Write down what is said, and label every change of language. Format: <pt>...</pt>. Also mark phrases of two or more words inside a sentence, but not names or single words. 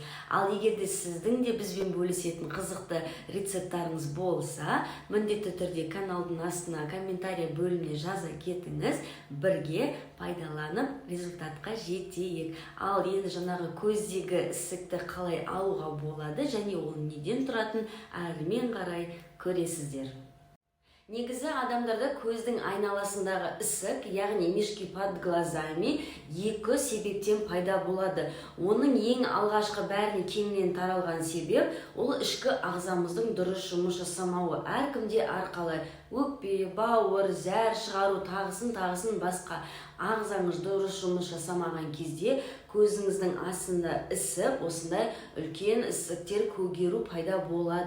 <kk>Ал егерде сіздің де бізбен бөлісетін қызықты рецепттарыңыз болса, міндетті түрде каналдың астына комментарий бөліміне жаза кетіңіз, бірге пайдаланып результатқа жетейік. Ал енді жаңағы көздегі ісікті қалай алуға болады және ол неден тұратын әрмен қарай көресіздер. Негізі адамдарда көздің айналасындағы ісік, яғни</kk> <ru>мешки под глазами</ru> <kk>екі себептен пайда болады. Оның ең алғашқы бәріне кеңінен таралған себеп ол ішкі ағзамыздың дұрыс жұмыс жасамауы. Әркімде әрқалай өкпе, бауыр, зәр шығару тағысын басқа ағзаңыз дұрыс жұмыс жасамаған кезде көзіңіздің астында ісіп, осындай үлкен ісіктер, көгеру пайда болады.</kk>